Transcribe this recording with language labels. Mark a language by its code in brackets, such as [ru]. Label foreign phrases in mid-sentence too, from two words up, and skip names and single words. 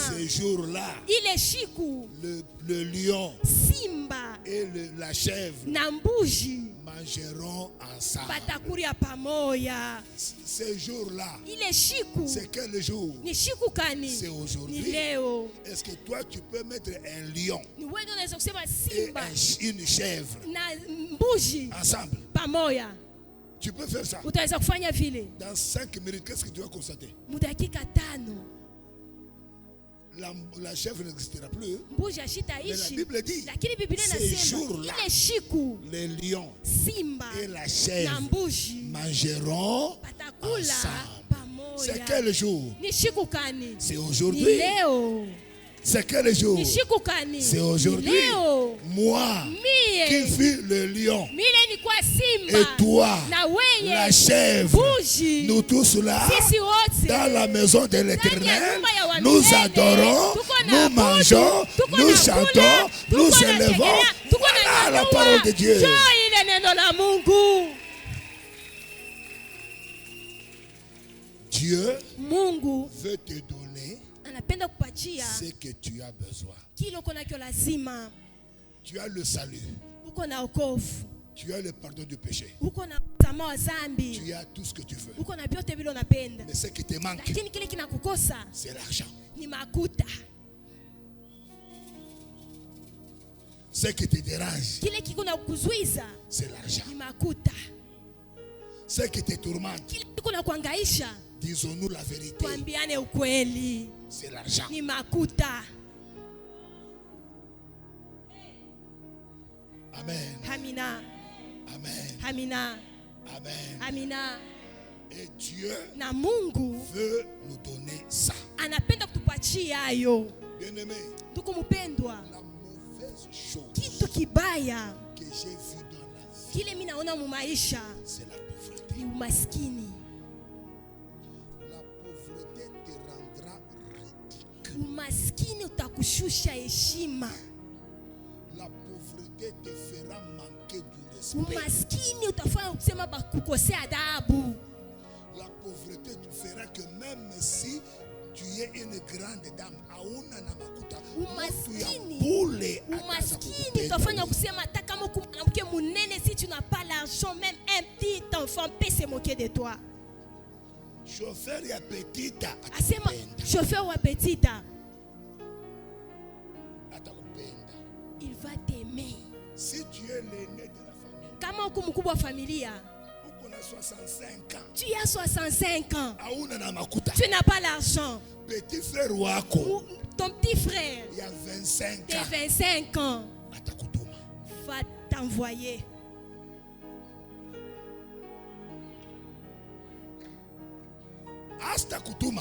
[fr] ce jour-là, [sw] ile shiku [fr] le lion [sw] simba [fr] et la chèvre [sw] na mbuzi [fr] mangeront ensemble. [sw] batakuria pamoja. [fr] Ce jour-là, [sw] Ile shiku [fr] c'est quel jour? [sw] ni shiku kani? [fr] C'est aujourd'hui. [sw] Ni leo. [fr] Est-ce que toi, tu peux mettre un lion [sw] Ni wewe ndio unaweza kusema [fr] et [sw] simba [fr] une chèvre [sw] na mbuzi [fr] ensemble? [sw] pamoja? [fr] Tu peux faire ça. [sw] Utaweza kufanya vile? [fr] Dans 5 minutes, qu'est-ce que tu vas constater? [sw] Mudakika 5 [fr] La chèvre n'existera plus. [sw] mbuzi [fr] Mais la [sw] ashitaishi. [fr] Bible dit, [sw] Lakini Biblia [fr] ces [sw] inasema [fr] jours-là, [sw] ile shiku [fr] les lions [sw] simba [fr] et la [sw] na [fr] chèvre [sw] mbuzi [fr] mangeront [sw] batakula [fr] ensemble. C'est [sw] pamoja. [fr] quel jour? [sw] Ni shiku kani? [fr] C'est [sw] Ni [fr] aujourd'hui. [sw] leo. [fr] C'est quel jour? [sw] Ni shiku kani? [fr] C'est [sw] Ni [fr] aujourd'hui. [sw] leo. [fr] Moi, qui [sw] Mie [fr] fus le lion, [sw] mile ni kwa simba [fr] et toi, [sw] na weye [fr] la chèvre, [sw] mbuzi. [fr] nous tous là, [sw] Sisi wote [fr] dans la maison de [sw] ndani ya [fr] l'Éternel, [sw] nyumba ya wa [fr] nous [sw] milele, [fr] adorons, [sw] tuko na [fr] nous [sw] abudu, [fr] mangeons, [sw] tuko [fr] nous [sw] na [fr] chantons, [sw] kula, [fr] nous [sw] tuko na [fr] élevons. [sw] tegemea, tuko na [fr] Voilà la [sw] nyanyua. [fr] parole de Dieu. [sw] Njoo ile neno la Mungu. [fr] Dieu [sw] Mungu [fr] veut te donner [sw] anapenda kupatia [fr] ce que tu as besoin. [sw] kile uko nacho lazima. [fr] Tu as le salut, [sw] Uko na wokovu, [fr] tu as le pardon du péché, [sw] uko na msamaha wa dhambi, [fr] tu as tout ce que tu veux. [sw] uko na vyote vile unapenda. [fr] Mais ce qui te manque, [sw] Lakini kile kinakukosa [fr] c'est l'argent. [sw] ni makuta. [fr] Ce qui te dérange, [sw] Kile kiko na kukuzuiza [fr] c'est l'argent. [sw] ni makuta. [fr] Ce qui te tourmente, [sw] Kile kiko na kuhangaisha, [fr] disons-nous la vérité, [sw] tuambiane ukweli, [fr] c'est l'argent. [sw] ni makuta. [fr] Amen. [sw] Amina, [fr] Amen. [sw] amina, [fr] Amen. [sw] amina. [fr] Et Dieu [sw] Na Mungu [fr] veut nous donner ça. [sw] anapenda kutupatia hayo. [fr] Bien-aimé, [sw] Ndugu mpendwa, [fr] la mauvaise chose [sw] kitu kibaya [fr] que j'ai vu dans la vie, [sw] kile mimi naona mu maisha [fr] c'est la pauvreté. [sw] ni umaskini. [fr] La pauvreté te rendra ridicule. [sw] Umaskini utakushusha heshima. [fr] La pauvreté te fera manquer du respect. [sw] Umaskini utafanya kusema bakukosea adabu. [fr] La pauvreté te fera que même si tu es une grande dame, [sw] auna na makuta, umaskini utafanya kusema hata kama mwanamke munene, [fr] si tu n'as pas l'argent, même un petit enfant peut se moquer de toi. [sw] Chauffeur ya petita asema chauffeur wa petita atakupenda. [fr] Il va t'aimer. Si tu es l'aîné de la famille, [sw] kama uko mkubwa wa familia, uko na 65 ans, [fr] tu as 65 ans, [sw] auna na makuta, [fr] tu n'as pas l'argent. Petit frère [sw] wako, [fr] ton petit frère, il y a 25 de ans, 25 ans, [sw] atakutuma, [fr] va t'envoyer. [sw] Asta kutuma,